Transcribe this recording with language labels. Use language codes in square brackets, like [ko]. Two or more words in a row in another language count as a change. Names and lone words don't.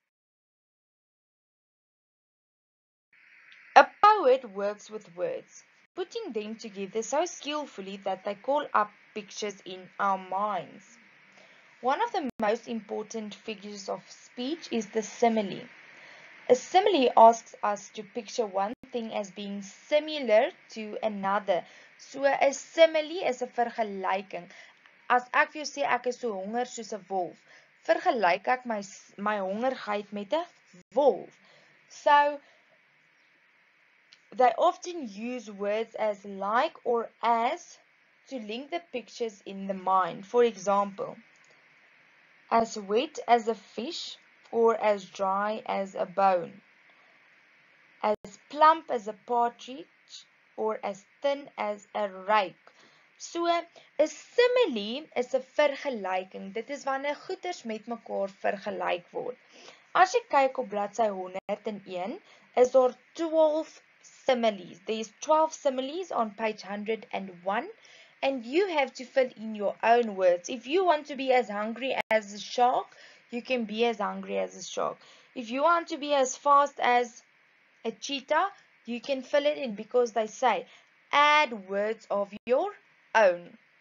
[en] A poet works with words, putting them together so skillfully that they call up pictures in our minds. One of the most important figures of speech is the simile. A simile asks us to picture one thing as being similar to another. [af] So 'n simile is 'n vergelyking. As ek vir jou sê ek is so honger soos 'n wolf, vergelyk ek my hongerigheid met 'n wolf. [en] So they often use words as like or as to link the pictures in the mind. For example, as wet as a fish or as dry as a bone. As plump as a partridge or as thin as a rake. [af] So 'n simile is 'n vergelyking. Dit is wanneer goeders met mekaar vergelyk word. As jy kyk op bladsy 101, is daar 12 similes. [en] There is 12 similes on page 101, and you have to fill in your own words. If you want to be as hungry as a shark, you can be as hungry as a shark. If you want to be as fast as a cheetah, you can fill it in, because they say add words of your own.